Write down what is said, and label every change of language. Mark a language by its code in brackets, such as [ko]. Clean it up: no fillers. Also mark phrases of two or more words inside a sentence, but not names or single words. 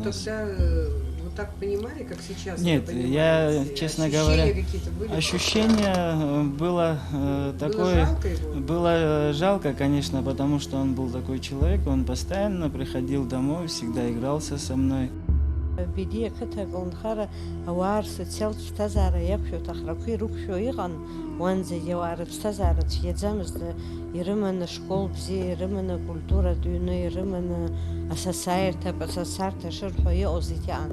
[ru] нас. тогда вот так понимали, как сейчас? Нет, вы я, понимаете? честно Ощущения говоря, какие-то были? ощущение было такое... жалко его? Было жалко, конечно, потому что он был такой человек, он постоянно приходил домой, всегда игрался со мной. [ab] Биди ақыҭа калнхара ауаа рсоциалтә ԥсҭазаара иақәшәо аҭахрақәа ирықәшәо иҟан, уанӡагьы ауаа рыԥсҭазаара цәгьаӡамызт, ирыманы школ бзиа, ирыманы культуратә ҩны, ирыманы асасааирҭа, аԥасасаарҭа шырҳәо иҟоу зегьы аҟан.